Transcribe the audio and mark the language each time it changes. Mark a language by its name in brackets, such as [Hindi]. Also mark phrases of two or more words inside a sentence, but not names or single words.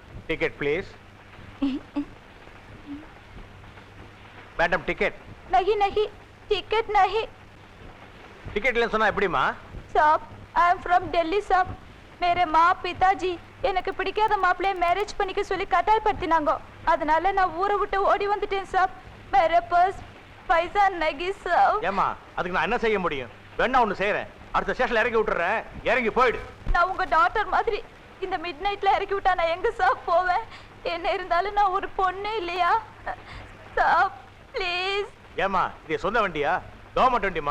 [Hindi] टिकट प्लीज। मैडम टिकट। नहीं नहीं टिकट नहीं। [Tamil] टिकट இல்ல சொன்னா எப்படிமா? [English] साहब I am from दिल्ली साहब। [Hindi] मेरे माँ पिताजी [Tamil] எனக்கு பிடிக்காத மாப்பிளைய மேரேஜ் பண்ணிக்க சொல்லி கட்டாயப்படுத்தினாங்க. அதனால நான் ஊரை விட்டு ஓடி வந்துட்டேன் சாப். [Hindi] मेरे पास पैसा नहीं साहब. [Tamil] ஏமா அதுக்கு நான் என்ன செய்ய முடியும்? வேணா ஒன்னு செய்றேன். அடுத்த ஸ்டேஷன்ல இறக்கி விட்டுறேன். இறங்கி போய்டு. நான் உங்க டாக்டர் மாதிரி இந்த [English] mid night [Tamil] இறக்கி விட்டா நான் எங்க சாப் போவேன்? என்ன இருந்தாலும் நான் ஒரு பொண்ணு இல்லையா சாப் ப்ளீஸ். ஏமா இது சொந்த வண்டியா? கவர்மெண்ட் வண்டிமா.